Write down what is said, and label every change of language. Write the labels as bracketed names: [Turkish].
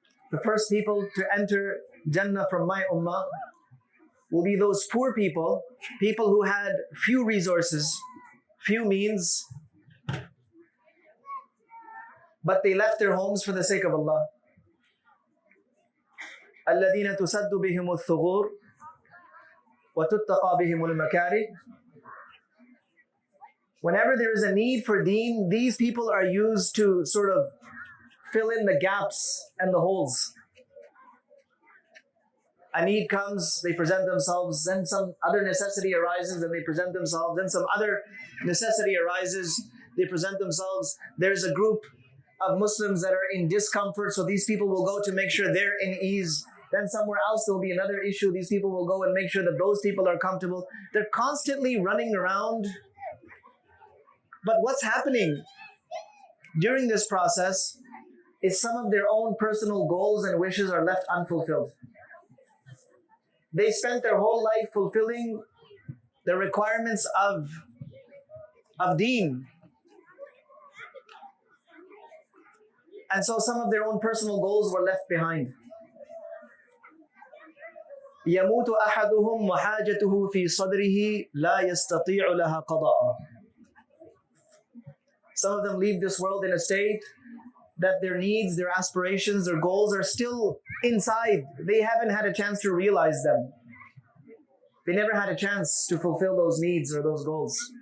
[English] The first people to enter Jannah from my ummah will be those poor people, people who had few resources, few means, but they left their homes for the sake of Allah. [Arabic] الذين تسد بهم الثغور وتتقى بهم المكاره. [English] Whenever there is a need for deen, these people are used to sort of fill in the gaps and the holes. A need comes, they present themselves, then some other necessity arises and they present themselves, then some other necessity arises, they present themselves. There's a group of Muslims that are in discomfort, so these people will go to make sure they're in ease. Then somewhere else there will be another issue, these people will go and make sure that those people are comfortable. They're constantly running around. But what's happening during this process is some of their own personal goals and wishes are left unfulfilled. They spent their whole life fulfilling the requirements of of deen. And so some of their own personal goals were left behind. [Arabic] يموت أحدهم وحاجته في صدره لا يستطيع لها قضاء. [English] Some of them leave this world in a state that their needs, their aspirations, their goals are still inside. They haven't had a chance to realize them. They never had a chance to fulfill those needs or those goals.